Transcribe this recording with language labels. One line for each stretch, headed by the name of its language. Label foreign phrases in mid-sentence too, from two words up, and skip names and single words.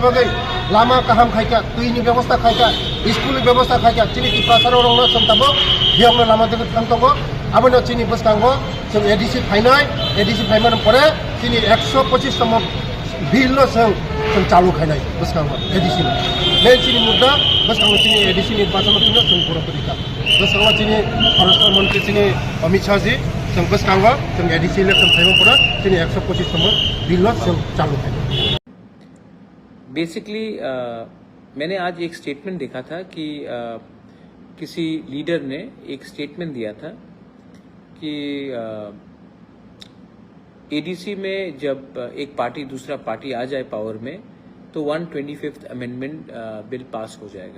Kok Borok: बागै लामा गाहाम खायका दैनि व्यवस्था खायका स्कुलनि व्यवस्था खायका जोंनि त्रिपुरासारं रंनो जों दाबो बेयावनो लामा दिगो थां दङ आबोनो जोंनि बसकांगो जों ADC फायनाय ADC फायमानि परे जोंनि 125 तम बिल जों चालू खायनाय बसकांगो ADC मेन जोंनि मुद्दा बसकांगो जोंनि ADC निर्वाचन जों बर'फोरनिखा बसकांगो जोंनि परराष्ट्र मंत्री जोंनि अमित शाह जी जों बसकांगो जों ADC इलेक्शन फायमानि परे जोंनि 125 तम बिल जों चालू खायनाय।
Hindi: बेसिकली मैंने आज एक स्टेटमेंट देखा था कि किसी लीडर ने एक स्टेटमेंट दिया था कि ADC में जब एक पार्टी दूसरा पार्टी आ जाए पावर में तो
English: 125th amendment bill
Hindi: पास हो जाएगा।